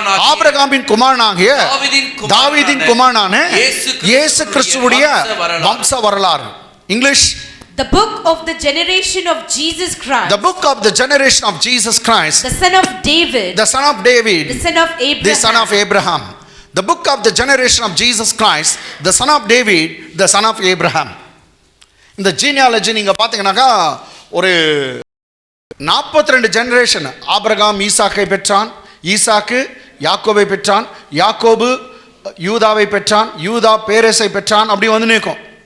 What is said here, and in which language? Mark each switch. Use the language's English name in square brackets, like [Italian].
[Tamil] ஆபிரகாமின் குமாரனாகிய தாவீதின் குமாரனான இயேசு கிறிஸ்துவுடைய வம்ச வரலாறு. [English] English. The book of the generation of Jesus Christ. The book of the generation of Jesus Christ. The son of David. The son of David. The son of Abraham. The son of Abraham. The book of the generation of Jesus Christ, the son of David, the son of Abraham. [Tamil] இந்த genealogy நீங்க பாத்தீங்கன்னாக்கா ஒரு 42 generation. Abraham ஈசாக்கை பெற்றான், ஈசாக்கு யாக்கோபை பெற்றான், யாக்கோபு யூதாவை பெற்றான், யூதா பேரேசை பெற்றான். அப்படி நிற்கும்.